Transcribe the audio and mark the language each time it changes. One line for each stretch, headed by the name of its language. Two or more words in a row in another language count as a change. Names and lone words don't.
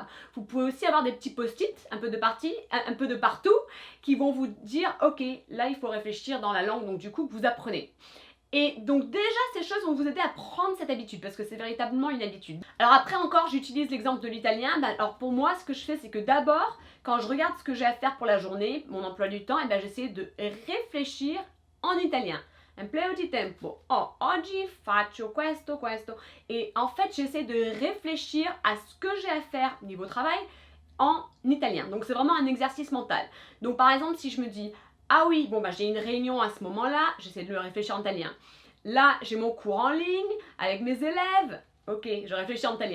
French: Vous pouvez aussi avoir des petits post-it un peu de partout qui vont vous dire ok, là il faut réfléchir dans la langue donc du coup que vous apprenez. Et donc déjà ces choses vont vous aider à prendre cette habitude parce que c'est véritablement une habitude. Alors après encore j'utilise l'exemple de l'italien. Alors pour moi ce que je fais c'est que d'abord quand je regarde ce que j'ai à faire pour la journée, mon emploi du temps, j'essaie de réfléchir en italien.
Italian: Empleo di tempo. Oh, oggi faccio questo, questo.
French: Et en fait j'essaie de réfléchir à ce que j'ai à faire niveau travail en italien. Donc c'est vraiment un exercice mental. Donc par exemple si je me dis ah oui, bon j'ai une réunion à ce moment-là, j'essaie de le réfléchir en italien. Là, j'ai mon cours en ligne avec mes élèves, ok, je réfléchis en italien.